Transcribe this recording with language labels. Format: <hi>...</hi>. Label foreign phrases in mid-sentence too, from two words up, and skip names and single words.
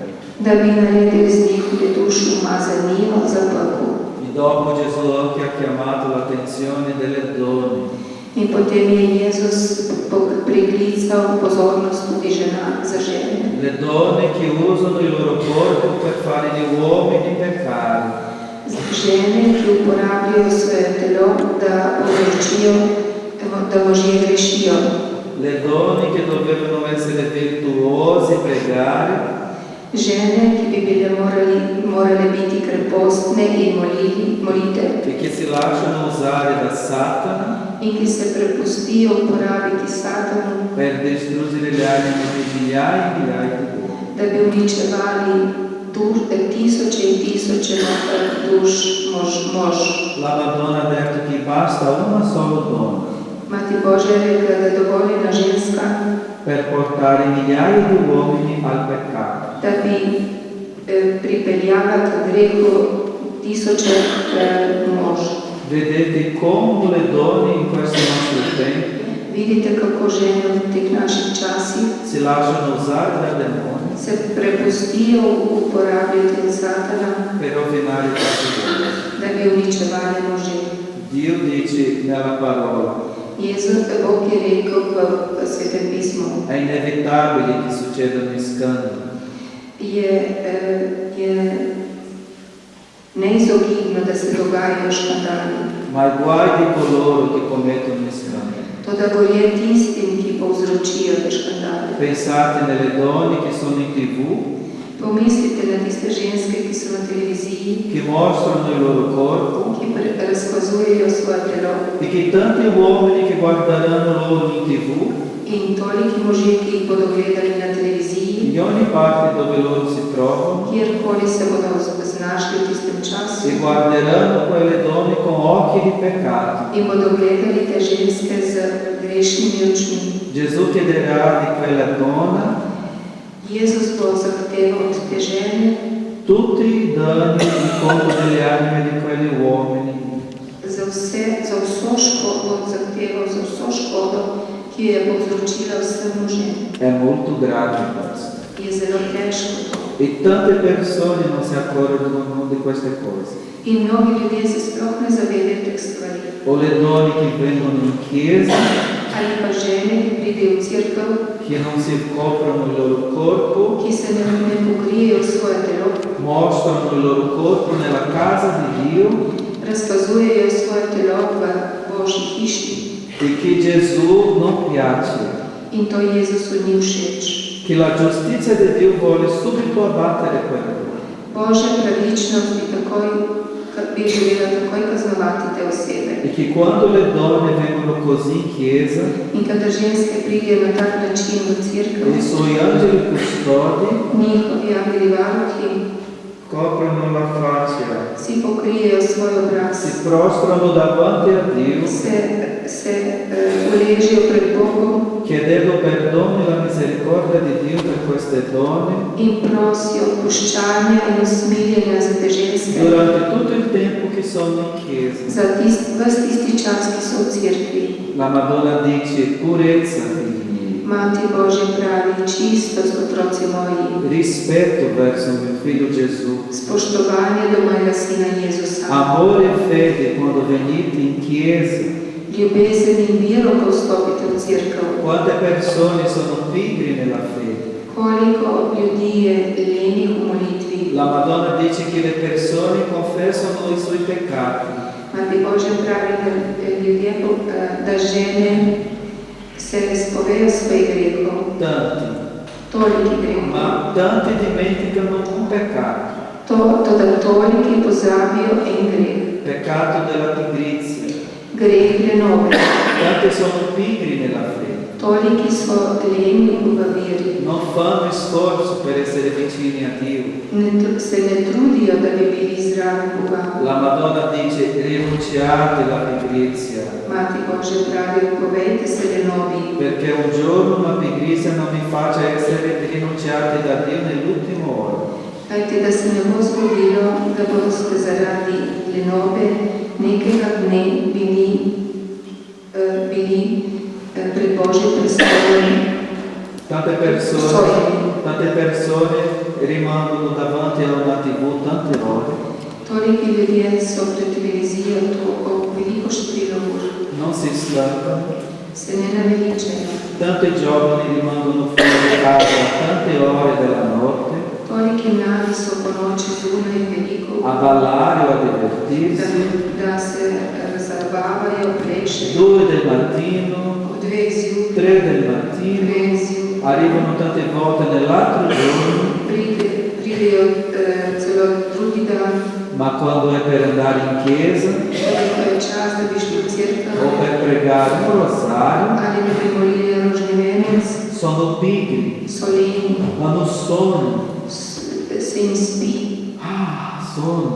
<sl>Da bi naredili z njihovi duši umazanijo za pekel.</sl> <it>E dopo Gesù anche ha chiamato l'attenzione delle donne.</it> <sl>In potem je Jezus priklical pozornost tudi za žene.</sl> <it>Le donne che usano il loro corpo per fare gli uomini peccare.</it> <sl>Žene, ki uporabljajo svoje telo, da povzročijo, da možje grešijo.</sl> <it>Le donne che dovevano essere virtuose e pregare.</it> <sl>Žene, ki bi bile morale biti krepostne in molite.</sl> <it>E che si lasciano usare da Satana</it> <sl>In ki se prepustijo uporabiti Satanu,</sl> <it>per distruggere le anime di migliaia e migliaia di uomini.</it> <sl>da bi uničevali tisoče in tisoče duš mož.</sl> <it>La Madonna ha detto che basta una sola donna</it> <sl>Mati Božja je rekla, da dovolj ena ženska,</sl> <it>per portare migliaia di uomini al peccato.</it> <sl>da bi pripeljala k grehu tisoče mož.</sl> <it>Vedete come le donne in questo nostro tempo</it> <sl>Vidite, kako žene v teh naših časih</sl> <it>si lasciano usare da demoni</it> <sl>se prepustijo uporabljati od Satana,</sl> <it>per rovinare i pastori.</it> <sl>da bi uničevali može.</sl> <it>Dio dice nella parola,</it> <sl>Bog je rekel v Svetem pismu,</sl> <it>è inevitabile che succedano i scandali,</it> <sl>je neizogibno, da se dogajajo škandali.</sl> <it>ma guai di coloro che commettono i scandali.</it> <sl>Toda gorje tistim, ki povzročijo te škandale.</sl> <it>Pensate nelle donne che sono in TV,</it> <sl>Pomislite na tiste ženske, ki so na televiziji,</sl> <it>che mostrano il loro corpo,</it> <sl>ki razkazujejo svoje telo.</sl> <it>e che tanti uomini che guarderanno loro in TV,</it> <sl>In toliki možje, ki jih bodo gledali na televiziji,</sl> <it>in ogni parte dove loro si trovano,</it> <sl>kjerkoli se bodo znašli v tistem času,</sl> <it>e guarderanno quelle donne con occhi di peccato.</it> <sl>in bodo gledali te ženske z grešnimi očmi.</sl> <it>Gesù chiederà di quella donna</it> <sl>Jezus bo zahteval od te žene</sl> <it>tutti i danni in conto delle anime di quegli uomini.</it> <sl>za vso škodo, zahteval za vso škodo, ki jo je povzročila vsem možem.</sl> <it>È molto grave questo.</it> <sl>Je zelo težko to.</sl> <it>E tante persone non si accorgono di queste cose.</it> <sl>In mnogi ljudje se sploh ne zavedajo teh stvari.</sl> <it>O le donne che vengono in chiesa,</it> <sl>Ali pa žene, ki pridejo v cerkev,</sl> <it>che non si coprono il loro corpo,</it> <sl>ki se ne pokrijejo svoje telo,</sl> <it>mostrano il loro corpo nella casa di Dio,</it> <sl>razkazujejo svoje telo v Božji hiši.</sl> <it>e che Gesù non piace,</it> <sl>In to Jezusu ni všeč.</sl> <it>che la giustizia di Dio vuole subito abbattere quelle donne.</it> <sl>Božja pravičnost bi želela takoj kaznovati te osebe.</sl> <it>E che quando le donne vengono così in chiesa,</it> <sl>In kadar ženske pridejo na tak način v cerkev,</sl> <it>i suoi angeli custodi</it> <sl>njihovi angeli varuhi</sl> <it>coprono la faccia,</it> <sl>si pokrijejo svoj obraz,</sl> <it>si prostrano davanti a Dio,</it> <sl>se uležijo pred Bogom</sl> <it>chiedendo perdono e la misericordia di Dio per queste donne</it> <sl>in prosijo odpuščanja in usmiljenja za te ženske</sl> <it>durante tutto il tempo che sono in chiesa.</it> <sl>za ves tisti čas, ki so v cerkvi.</sl> <it>La Madonna dice purezza, figli miei,</it> <sl>Mati Božja pravi, čistost, otroci moji,</sl> <it>rispetto verso mio figlio Gesù,</it> <sl>spoštovanje do mojega sina Jezusa,</sl> <it>amore e fede quando venite in chiesa.</it> <sl>ljubezen in vero, ko vstopite v cerkev.</sl> <it>Quante persone sono pigri nella fede,</it> <sl>Koliko ljudi je lenih v molitvi.</sl> <it>La Madonna dice che le persone confessano i suoi peccati.</it> <sl>Mati Božja pravi, da ljudje, da žene se spovejo svojih grehov.</sl> <it>Tanti.</it> <sl>Toliki grehov.</sl> <it>Ma tanti dimenticano un peccato.</it> <sl>Toda toliki pozabijo en greh.</sl> <it>Peccato della pigrizia.</it> <sl>Greh lenobe.</sl> <it>Tanti sono pigri nella fede.</it> <sl>Toliki so leni v veri.</sl> <it>Non fanno sforzo per essere vicini a Dio.</it> <sl>Se ne trudijo, da bi bili zraven Boga.</sl> <it>La Madonna dice rinunciate alla pigrizia.</it> <sl>Mati Božja pravi, odpovejte se lenobi.</sl> <it>Perché un giorno la pigrizia non vi faccia essere rinunciati da Dio nell'ultimo ora.</it> <sl>Kajte, da se ne bo zgodilo, da boste zaradi lenobe nekega dne bili pred Božjim prestolom.</sl> <it>Tante persone rimangono davanti a una TV tante ore.</it> <sl>Toliki ljudje so pred televizijo veliko število ur.</sl> <it>Non si stancano.</it> <sl>Se ne naveličajo.</sl> <it>Tanti giovani rimangono fuori casa tante ore della notte.</it> <sl>Toliki mladi so po noči zunaj veliko</sl> <it>a ballare o a divertirsi.</it> <sl>Da se zabavajo, plešejo.</sl> <it>2 del mattino, 3 del mattino, arrivano tante volte nell'altro giorno.</it> <sl>Pridejo celo drugi dan.</sl> <it>Ma quando è per andare in chiesa o per pregare un rosario, sono pigri, hanno sonno. Sonno.</it>